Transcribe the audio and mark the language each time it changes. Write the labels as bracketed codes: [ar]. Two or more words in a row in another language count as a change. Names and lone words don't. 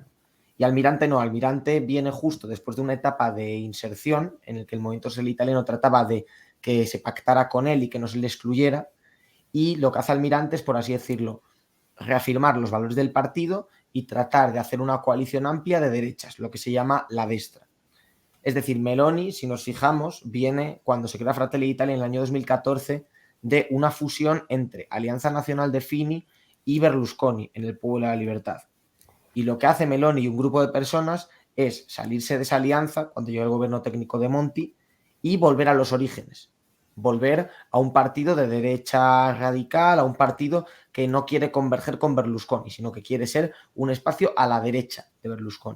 [es] Y Almirante no, Almirante viene justo después de una etapa de inserción en el que el Movimiento Social Italiano trataba de que se pactara con él y que no se le excluyera, y lo que hace Almirante es, por así decirlo, reafirmar los valores del partido y tratar de hacer una coalición amplia de derechas, lo que se llama la destra. Es decir, Meloni, si nos fijamos, viene cuando se crea Fratelli d'Italia en el año 2014 de una fusión entre Alianza Nacional de Fini y Berlusconi en el Pueblo de la Libertad. Y lo que hace Meloni y un grupo de personas es salirse de esa alianza cuando llega el gobierno técnico de Monti y volver a los orígenes, volver a un partido de derecha radical, a un partido que no quiere converger con Berlusconi, sino que quiere ser un espacio a la derecha de Berlusconi.